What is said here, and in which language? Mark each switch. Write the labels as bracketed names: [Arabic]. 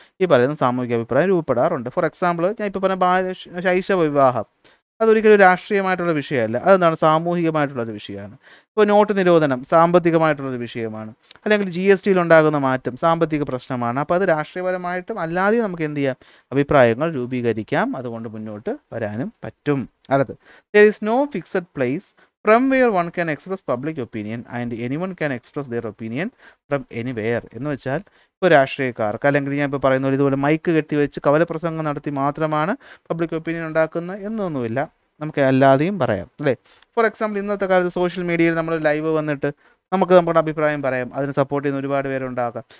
[Malayalam] ഈ പറയുന്ന സാമൂഹിക അഭിപ്രായം രൂപപ്പെടാറുണ്ട്. [English] for example [Malayalam] ഞാൻ ഇപ്പോൾ പറഞ്ഞ ശൈശവ വിവാഹം അതൊരിക്കലും രാഷ്ട്രീയമായിട്ടുള്ള വിഷയമല്ല, അതെന്താണ് സാമൂഹികമായിട്ടുള്ളൊരു വിഷയമാണ്. ഇപ്പോൾ നോട്ട് നിരോധനം സാമ്പത്തികമായിട്ടുള്ളൊരു വിഷയമാണ്, അല്ലെങ്കിൽ GSTയിൽ ഉണ്ടാകുന്ന മാറ്റം സാമ്പത്തിക പ്രശ്നമാണ്. അപ്പോൾ അത് രാഷ്ട്രീയപരമായിട്ടും അല്ലാതെയും നമുക്ക് എന്ത് ചെയ്യാം? അഭിപ്രായങ്ങൾ രൂപീകരിക്കാം. അതുകൊണ്ട് മുന്നോട്ട് വരാനും പറ്റും. അടുത്ത് [English] there is no fixed place from where one can express public opinion and anyone can express their opinion from anywhere. [Malayalam] എന്ന് വെച്ചാൽ ഇപ്പോൾ രാഷ്ട്രീയക്കാർക്ക് അല്ലെങ്കിൽ ഞാൻ ഇപ്പോൾ പറയുന്ന ഇതുപോലെ മൈക്ക് കെട്ടിവെച്ച് കവലപ്രസംഗം നടത്തി മാത്രമാണ് പബ്ലിക് ഒപ്പീനിയൻ ഉണ്ടാക്കുന്നത് എന്നൊന്നുമില്ല, നമുക്ക് അല്ലാതെയും പറയാം അല്ലേ. [English] for example [Malayalam] ഇന്നത്തെ കാലത്ത് സോഷ്യൽ മീഡിയയിൽ നമ്മൾ ലൈവ് വന്നിട്ട് നമുക്ക് നമ്മുടെ അഭിപ്രായം പറയാം, അതിന് സപ്പോർട്ട് ചെയ്യുന്ന ഒരുപാട് പേരുണ്ടാകാം.